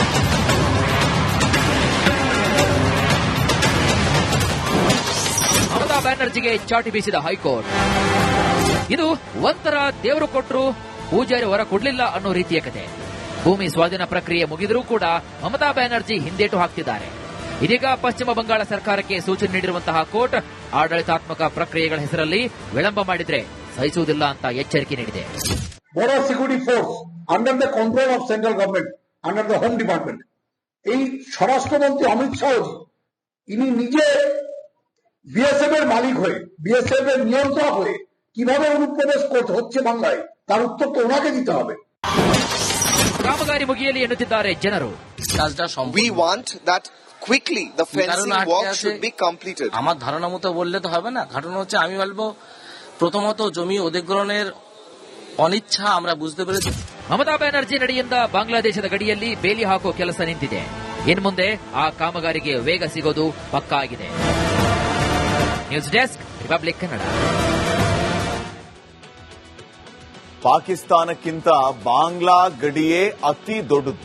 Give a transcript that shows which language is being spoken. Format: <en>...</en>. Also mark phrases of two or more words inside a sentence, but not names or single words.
<kn>ಮಮತಾ ಬ್ಯಾನರ್ಜಿಗೆ ಚಾಟಿ ಬೀಸಿದ ಹೈಕೋರ್ಟ್, ಇದು ಒಂಥರ ದೇವರು ಕೊಟ್ಟರು ಪೂಜಾರಿ ಹೊರ ಕೊಡ್ಲಿಲ್ಲ ಅನ್ನೋ ರೀತಿಯ ಕತೆ. ಭೂಮಿ ಸ್ವಾಧೀನ ಪ್ರಕ್ರಿಯೆ ಮುಗಿದರೂ ಕೂಡ ಮಮತಾ ಬ್ಯಾನರ್ಜಿ ಹಿಂದೇಟು ಹಾಕ್ತಿದ್ದಾರೆ. ಇದೀಗ ಪಶ್ಚಿಮ ಬಂಗಾಳ ಸರ್ಕಾರಕ್ಕೆ ಸೂಚನೆ ನೀಡಿರುವಂತಹ ಕೋರ್ಟ್ ಆಡಳಿತಾತ್ಮಕ ಪ್ರಕ್ರಿಯೆಗಳ ಹೆಸರಲ್ಲಿ ವಿಳಂಬ ಮಾಡಿದ್ರೆ ಸಹಿಸುವುದಿಲ್ಲ ಅಂತ ಎಚ್ಚರಿಕೆ ನೀಡಿದೆ.</kn> <en>border security force under the control of central government, under the Home Department.</en> <bn>এই স্বরাষ্ট্রমন্ত্রী অমিত শাহজি ইনি নিজে বিএসএফ এর মালিক হয়ে, বিএসএফ এর নিয়ন্ত্রক হয়ে কিভাবে অনুপ্রবেশ করতে হচ্ছে বাংলায়, তার উত্তর তো ওনাকে দিতে হবে।</bn> <kn>ಕಾಮಗಾರಿ ಮುಗಿಯಲಿ ಎನ್ನುತ್ತಿದ್ದಾರೆ ಜನರು।</kn> <bn>কাজটা</bn> <en>We want that quickly the fencing work should be completed.</en> <bn>আমার ধারণা মতো বললে তো হবে না। ঘটনা হচ্ছে আমি বলবো প্রথমত জমি অধিগ্রহণের অনিচ্ছা আমরা বুঝতে পেরেছি।</bn> <kn>ಮಮತಾ ಬ್ಯಾನರ್ಜಿ ನಡೆಯಿಂದ ಬಾಂಗ್ಲಾದೇಶದ ಗಡಿಯಲ್ಲಿ ಬೇಲಿ ಹಾಕುವ ಕೆಲಸ ನಿಂತಿದೆ. ಇನ್ನು ಮುಂದೆ ಆ ಕಾಮಗಾರಿಗೆ ವೇಗ ಸಿಗೋದು ಪಕ್ಕಾ ಆಗಿದೆ। ನ್ಯೂಸ್ ಡೆಸ್ಕ್, ರಿಪಬ್ಲಿಕ್ ಕನ್ನಡ। ಪಾಕಿಸ್ತಾನಕ್ಕಿಂತ ಬಾಂಗ್ಲಾ ಗಡಿಯೇ ಅತಿ ದೊಡ್ಡದು.</kn>